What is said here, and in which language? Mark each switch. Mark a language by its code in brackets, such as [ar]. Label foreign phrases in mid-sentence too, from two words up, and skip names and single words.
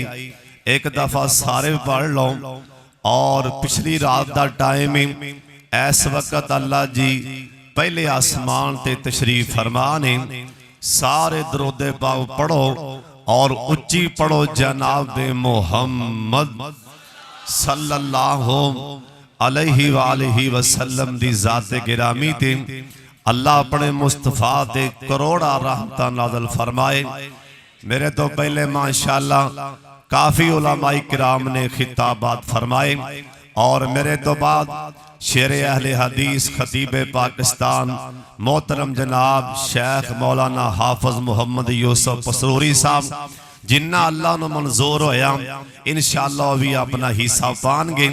[pa] ایک دفعہ سارے پڑھ لو. اور پچھلی رات دا ٹائم اس وقت اللہ جی پہلے آسمان تے تشریف فرما نے. سارے درودِ پاک پڑھو اور اچی پڑھو جناب محمد [ar] صلى الله عليه وآله وسلم [pa] دی ذاتِ گرامی تے اللہ اپنے مصطفیٰ تے کروڑاں رحمتاں نازل فرمائے. میرے تو پہلے ماشاءاللہ کافی علمائے کرام نے خطابات فرمائے. اور میرے تو بعد شیر اہلِ حدیث خطیب پاکستان محترم جناب شیخ مولانا حافظ محمد یوسف پسروری صاحب جنہاں اللہ نے منظور ہویا ان شاء اللہ بھی اپنا حصہ پائیں گے.